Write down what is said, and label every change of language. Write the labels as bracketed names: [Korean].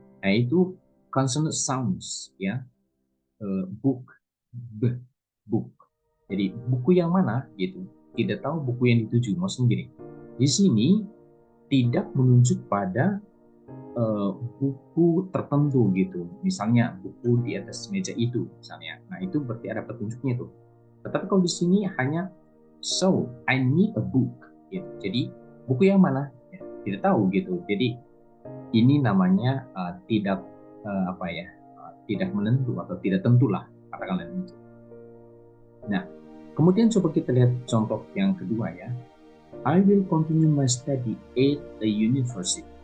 [Indonesian] Nah itu [English] consonant sounds ya, book, book. [Indonesian] Jadi buku yang mana gitu, tidak tahu buku yang dituju. Maksudnya gini, di sini tidak menunjuk pada buku tertentu gitu, misalnya buku di atas meja itu misalnya. Nah itu berarti ada petunjuknya tuh. Tetapi kalau di sini hanya [English] so I need a book [Indonesian] gitu. Jadi buku yang mana ya, tidak tahu gitu. Jadi ini namanya tidak tidak menentu atau tidak tentulah katakanlah itu. Nah kemudian coba kita lihat contoh yang kedua ya. [English] I will continue my study at the university.